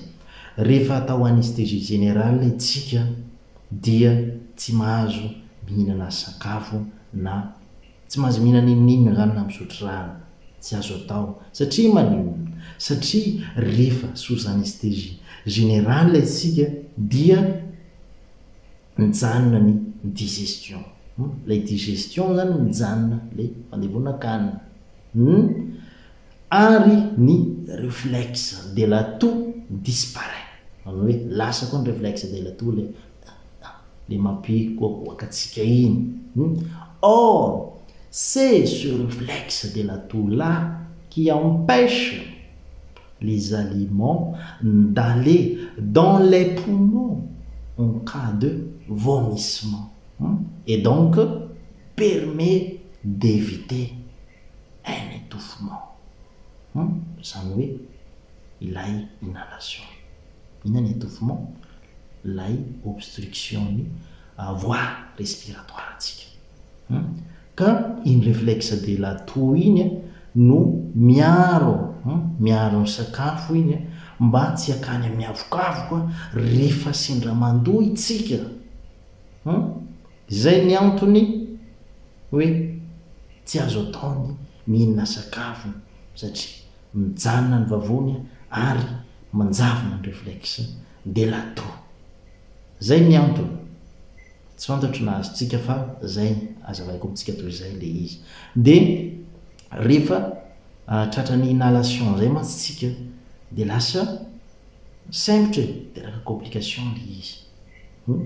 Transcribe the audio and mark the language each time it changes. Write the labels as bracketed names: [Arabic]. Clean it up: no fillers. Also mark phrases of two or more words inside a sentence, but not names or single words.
[Malagasy] Rehefa atao [French] anesthésie générale [Malagasy] itsika dia tsy mahazo mihinana sakafo na tsy mahazo mihinana inona zany na misotro rano, tsy azo atao satria maninona, satria rehefa [French] sous anesthésie générale [Malagasy] itsika dia mijanona ny digestion. [French] La digestion [Malagasy] zany mijanona le fandevonan-kanina ary ny [French] réflexe de la toux disparaît. [Malagasy] Hoe lasa koa ny [French] réflexe de la toux [Malagasy] le mampikoakatsika iny. [French] Or c'est ce réflexe de la toux là qui empêche les aliments d'aller dans les poumons en cas de vomissement et donc permet d'éviter un étouffement. [Malagasy] Zany hoe ilay inhalation, inana étouffement, lay obstruction ny [French] voie respiratoire [Malagasy] atsika. Ka iny [French] réflexe de la toux [Malagasy] iny no miaro ny sakafo iny mba tsy akany amin'ny avokavoka rehefa sendra mandoa itsika. Zay ny antony hoe tsy azo ataony mihinana sakafo satria mijanona ny vavony ary manjavona ny [French] réflexe de la toux. [Malagasy] Zay ny antony. Tsy fantatro na azotsika fa zay azavaiko amintsika toy izay le izy. De rehefa tratran'ny inhalation zay matsitsika de lasa sempotra teraka complication le izy.